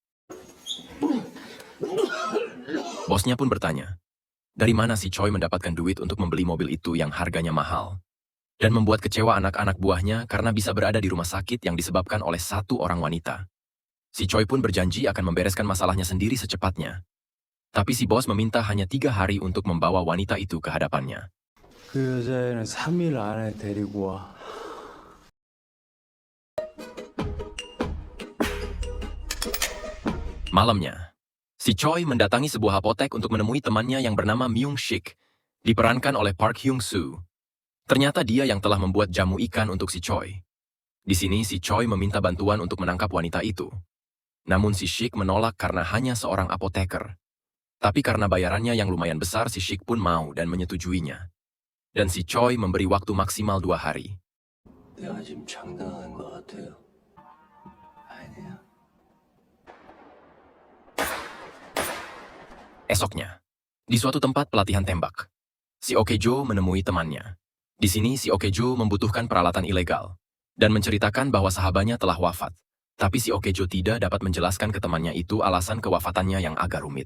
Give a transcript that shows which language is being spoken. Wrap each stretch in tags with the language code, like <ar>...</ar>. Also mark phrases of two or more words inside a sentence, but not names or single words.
<id>Bosnya pun bertanya, dari mana si Choi mendapatkan duit untuk membeli mobil itu yang harganya mahal? Dan membuat kecewa anak-anak buahnya karena bisa berada di rumah sakit yang disebabkan oleh satu orang wanita. Si Choi pun berjanji akan membereskan masalahnya sendiri secepatnya. Tapi si bos meminta hanya 3 hari untuk membawa wanita itu ke hadapannya.</id> <ko>그 여자애는 3일 안에 데리고 와.</ko> <id>Malamnya, si Choi mendatangi sebuah apotek untuk menemui temannya yang bernama Myung Sik, diperankan oleh Park Hyung Soo. Ternyata dia yang telah membuat jamu ikan untuk si Choi. Di sini si Choi meminta bantuan untuk menangkap wanita itu. Namun si Sik menolak karena hanya seorang apoteker. Tapi karena bayarannya yang lumayan besar, si Sik pun mau dan menyetujuinya. Dan si Choi memberi waktu maksimal 2 hari.</id> <ko>내가 지금 장난하는 것 같아요. 아니야.</ko> <id>Esoknya, di suatu tempat pelatihan tembak, si Okejo menemui temannya. Di sini si Okejo membutuhkan peralatan ilegal dan menceritakan bahwa sahabatnya telah wafat. Tapi si Okejo tidak dapat menjelaskan ke temannya itu alasan kewafatannya yang agak rumit.</id>